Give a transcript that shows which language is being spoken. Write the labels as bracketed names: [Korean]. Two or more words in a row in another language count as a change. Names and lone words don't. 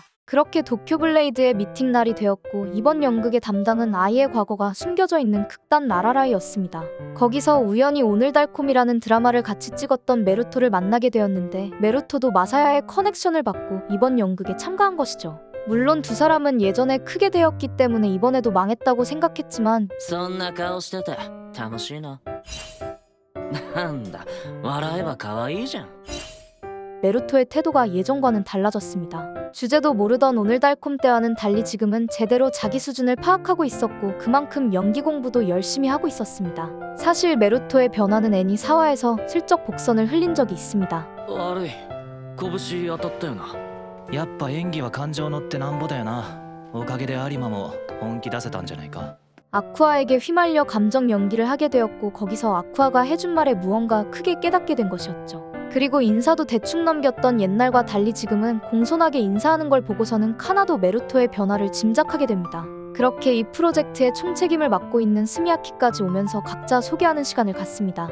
[Korean] 그렇게 도쿄블레이드의 미팅 날이 되었고 이번 연극의 담당은 아이의 과거가 숨겨져 있는 극단 라라라이였습니다. 거기서 우연히 오늘달콤이라는 드라마를 같이 찍었던 메루토를 만나게 되었는데 메루토도 마사야의 커넥션을 받고 이번 연극에 참가한 것이죠. 물론 두 사람은 예전에 크게 되었기 때문에 이번에도 망했다고 생각했지만 [Japanese] そんな顔してて楽しいな。なんだ、笑えば可愛いじゃん。 [Korean] 메루토의 태도가 예전과는 달라졌습니다. 주제도 모르던 오늘달콤 때와는 달리 지금은 제대로 자기 수준을 파악하고 있었고 그만큼 연기 공부도 열심히 하고 있었습니다. 사실 메루토의 변화는 애니 4화에서 슬쩍 복선을 흘린 적이 있습니다. [Japanese] 悪い、拳当たったよな。やっぱ演技は感情乗ってなんぼだよな。おかげで有馬も本気出せたんじゃないか。 [Korean] 아쿠아에게 휘말려 감정 연기를 하게 되었고 거기서 아쿠아가 해준 말에 무언가 크게 깨닫게 된 것이었죠. 그리고 인사도 대충 넘겼던 옛날과 달리 지금은 공손하게 인사하는 걸 보고서는 카나도 메루토의 변화를 짐작하게 됩니다. 그렇게 이 프로젝트의 총책임을 맡고 있는 스미야키까지 오면서 각자 소개하는 시간을 갖습니다.